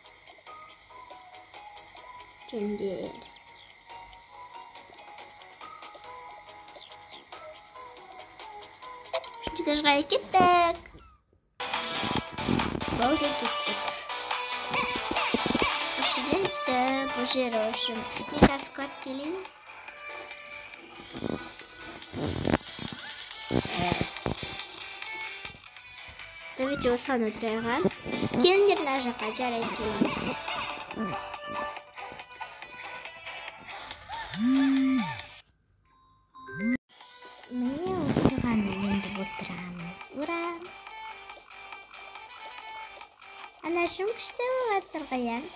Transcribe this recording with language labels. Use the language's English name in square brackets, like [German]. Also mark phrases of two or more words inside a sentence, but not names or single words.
[Kazakh] Жөндер. Үшінші этажға кеттік. Болды, кеттік. [Russian] принципе, боже, в общем, мне кажется, келейин. [Kazakh] Давайте осыған отырайық. Келіңдер мына жаққа, жарайды келеміз. Міне осыған енді отырамыз. Ура! Анашым күшті болып жатыр ғой, иә?